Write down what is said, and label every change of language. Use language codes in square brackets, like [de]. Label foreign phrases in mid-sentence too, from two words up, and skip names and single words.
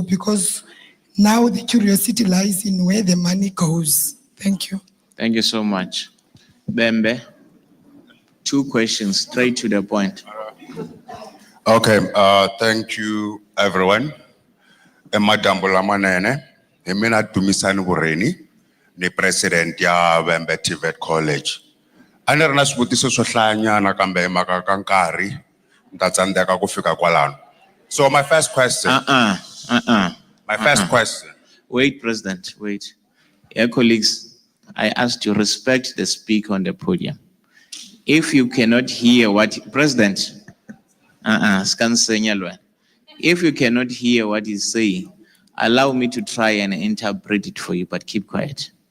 [en] Because now the curiosity lies in where the money goes. Thank you. Thank you so much. Bembe, 2 questions, straight to the point. Okay, thank you everyone. Madam Bolamanene, Emina Tumisani Bureni, the president ya Bembe TVET College. [ts] Anerna sibutiso swo hlayanyana kambe maka kankari ntatsandeka kufika kwalano. [en] So my first question. My first question. Wait, President, wait. Your colleagues, I asked you respect the speaker on the podium. If you cannot hear what, President, if you cannot hear what he's saying, allow me to try and interpret it for you, but keep quiet.